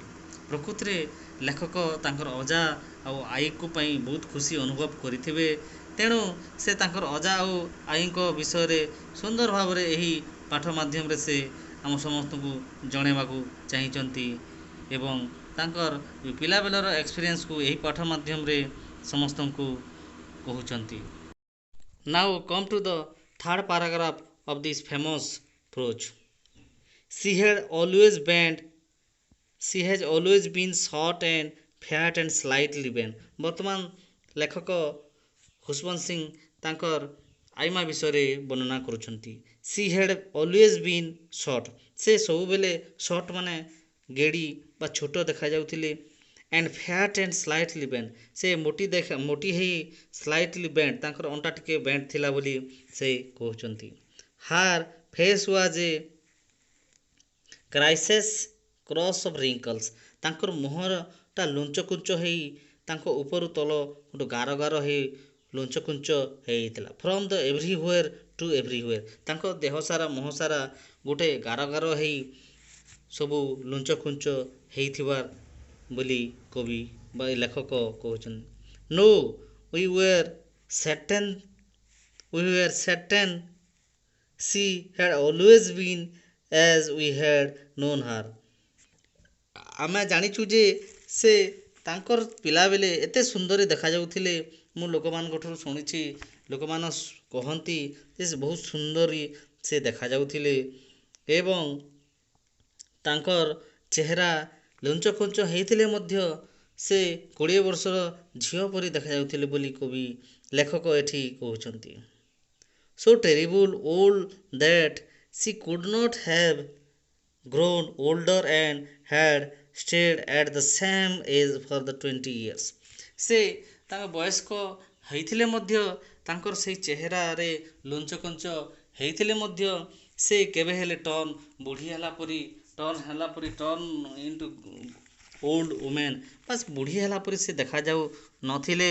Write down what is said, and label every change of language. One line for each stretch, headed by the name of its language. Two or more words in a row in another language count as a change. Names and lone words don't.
Odia: ପ୍ରକୃତରେ ଲେଖକ ତାଙ୍କର ଅଜା ଆଉ ଆଈକୁ ପାଇଁ ବହୁତ ଖୁସି ଅନୁଭବ କରିଥିବେ, ତେଣୁ ସେ ତାଙ୍କର ଅଜା ଆଉ ଆଈଙ୍କ ବିଷୟରେ ସୁନ୍ଦର ଭାବରେ ଏହି ପାଠ ମାଧ୍ୟମରେ ସେ ଆମ ସମସ୍ତଙ୍କୁ ଜଣାଇବାକୁ ଚାହିଁଛନ୍ତି ଏବଂ ତାଙ୍କର ପିଲାବେଳର ଏକ୍ସପିରିଏନ୍ସକୁ ଏହି ପାଠ ମାଧ୍ୟମରେ ସମସ୍ତଙ୍କୁ କହୁଛନ୍ତି।
English: Now come to the third paragraph of this famous prose। She has always been short and fat and slightly bent।
Odia: ବର୍ତ୍ତମାନ ଲେଖକ ଖୁଶବନ୍ତ ସିଂ ତାଙ୍କର ଆଈମା ବିଷୟରେ ବର୍ଣ୍ଣନା କରୁଛନ୍ତି।
English: She had always been short,
Odia: ସେ ସବୁବେଳେ short ମାନେ ଗେଡ଼ି ବା ଛୋଟ ଦେଖାଯାଉଥିଲେ।
English: and fat and slightly bent,
Odia: ସେ ମୋଟି ହେଇ
English: slightly bent,
Odia: ତାଙ୍କର ଅଣ୍ଟା ଟିକେ ବେଣ୍ଟ ଥିଲା ବୋଲି ସେ କହୁଛନ୍ତି।
English: her face was a crisis cross of wrinkles,
Odia: ତାଙ୍କର ମୁହଁଟା ଲୁଞ୍ଚକୁଞ୍ଚ ହେଇ ତାଙ୍କ ଉପରୁ ତଳ ଗୋଟେ ଗାର ଗାର ହେଇ ଲୁଞ୍ଚକୁଞ୍ଚ ହେଇଥିଲା।
English: from the everywhere to everywhere,
Odia: ତାଙ୍କ ଦେହ ସାରା ମୁହଁ ସାରା ଗୋଟେ ଗାର ଗାର ହେଇ ସବୁ ଲୁଞ୍ଚକୁଞ୍ଚ ହେଇଥିବା ବୋଲି କବି ବା ଲେଖକ କହୁଛନ୍ତି।
English: no we were certain she had always been as we had known her।
Odia: ଆମେ ଜାଣିଛୁ ଯେ ସେ ତାଙ୍କର ପିଲାବେଳେ ଏତେ ସୁନ୍ଦର ଦେଖାଯାଉଥିଲେ। ମୁଁ ଲୋକମାନଙ୍କଠାରୁ ଶୁଣିଛି, ଲୋକମାନେ କହନ୍ତି ଯେ ସେ ବହୁତ ସୁନ୍ଦରୀ ସେ ଦେଖାଯାଉଥିଲେ ଏବଂ ତାଙ୍କର ଚେହେରା ଲୁଞ୍ଚକୁଞ୍ଚ ହେଇଥିଲେ ମଧ୍ୟ ସେ 20 ବର୍ଷର ଝିଅ ପରି ଦେଖାଯାଉଥିଲେ ବୋଲି କବି ଲେଖକ ଏଠି କହୁଛନ୍ତି।
English: so terrible old that she could not have grown older and had stayed at the same age for the 20 years।
Odia: ସେ ତାଙ୍କ ବୟସ୍କ ହେଇଥିଲେ ମଧ୍ୟ ତାଙ୍କର ସେଇ ଚେହେରାରେ ଲୁଞ୍ଚକୁଞ୍ଚ ହେଇଥିଲେ ମଧ୍ୟ ସେ କେବେ ହେଲେ ଟର୍ନ ବୁଢ଼ୀ ହେଲା ପରି ଟର୍ନ ହେଲା ପରି
English: turn into old women
Odia: ବାସ୍ ବୁଢ଼ୀ ହେଲା ପରି ସେ ଦେଖାଯାଉ ନଥିଲେ।